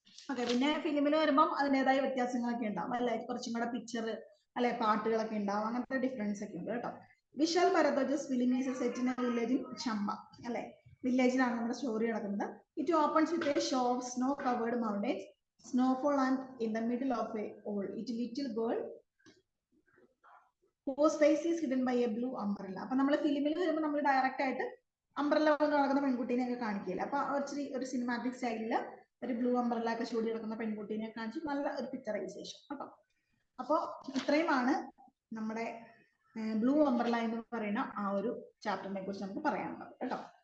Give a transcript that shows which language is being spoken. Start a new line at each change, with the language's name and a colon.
Malayalam: Okay, പിന്നെ ഫിലിമിൽ വരുമ്പം അതിൻ്റെതായ വ്യത്യാസങ്ങളൊക്കെ ഉണ്ടാവും അല്ലെ, കുറച്ചും കൂടെ പിക്ചർ അല്ലെ, പാട്ടുകളൊക്കെ ഉണ്ടാവും, അങ്ങനത്തെ ഡിഫറൻസ് ഒക്കെ ഉണ്ട് കേട്ടോ.
English: Vishal Bharadwaj's film is set in a village in Chamba
Malayalam: അല്ലെ, വില്ലേജിലാണ് നമ്മുടെ സ്റ്റോറി നടക്കുന്നത്.
English: It opens with a show of snow covered mountains, snowfall, and in the middle of a old little girl whose face is hidden by a blue umbrella.
Malayalam: അപ്പൊ നമ്മൾ ഫിലിമിൽ വരുമ്പോൾ നമ്മൾ direct ആയിട്ട് umbrella കൊണ്ട് നടക്കുന്ന പെൺകുട്ടീനെ ഒക്കെ കാണിക്കില്ല. അപ്പൊ ഒരു സിനിമാറ്റിക് സ്റ്റൈലില് ഒരു ബ്ലൂ അംബ്രല്ല ഒക്കെ ചൂടി നടക്കുന്ന പെൺകുട്ടീനെ കാണിച്ച് നല്ല ഒരു പിക്ചറൈസേഷൻ കേട്ടോ. അപ്പോൾ ഇത്രയുമാണ് നമ്മുടെ ബ്ലൂ അംബ്രല്ല എന്ന് പറയുന്ന ആ ഒരു ചാപ്റ്ററിനെ കുറിച്ച് നമുക്ക് പറയാനുള്ളത് കേട്ടോ.